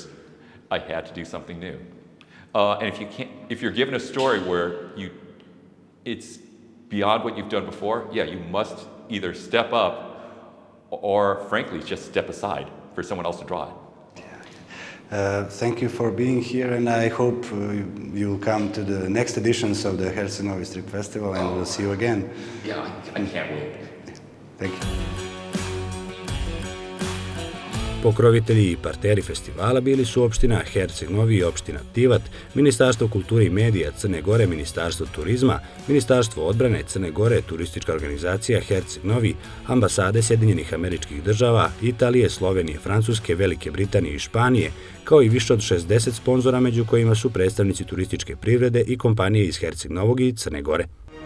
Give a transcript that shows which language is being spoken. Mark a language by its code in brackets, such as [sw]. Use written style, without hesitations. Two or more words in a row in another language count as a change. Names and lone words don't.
[en] I had to do something new. And if you're given a story where it's beyond what you've done before, you must either step up or, frankly, just step aside for someone else to draw it. Thank you for being here, and I hope you'll come to the next editions of the Herceg Novi Strip Festival, and we'll see you again. Yeah, I can't wait. Thank you. [sr] Pokrovitelji i partneri festivala bili su opština Herceg Novi i opština Tivat, Ministarstvo kulture i medija Crne Gore, Ministarstvo turizma, Ministarstvo odbrane Crne Gore, turistička organizacija Herceg Novi, ambasade Sjedinjenih Američkih Država, Italije, Slovenije, Francuske, Velike Britanije i Španije, kao i više od 60 sponzora, među kojima su predstavnici turističke privrede i kompanije iz Herceg Novog i Crne Gore.